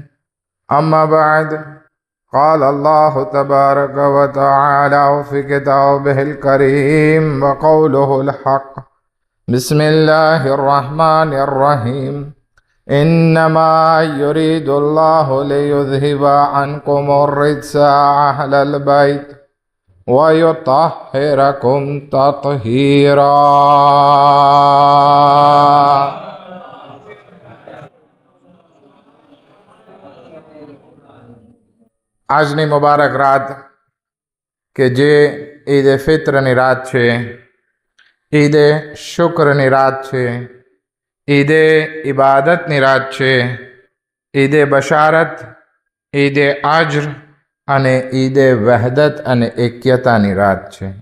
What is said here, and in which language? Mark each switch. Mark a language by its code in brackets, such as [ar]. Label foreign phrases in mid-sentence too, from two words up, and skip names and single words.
[ar] أما بعد، قال الله تبارك وتعالى في كتابه الكريم وقوله الحق: بسم الله الرحمن الرحيم. إنما يريد الله ليذهب عنكم الرجس أهل البيت ويطهركم تطهيرا. [gu] આજની મુબારક રાત કે જે ઈદ ફિત્રની રાત છે, ઈદ શુક્રની રાત છે, ઈદ ઇબાદતની રાત છે, ઈદ બશારત, ઈદ અજર અને ઈદ વહદત અને એક્યતાની રાત છે.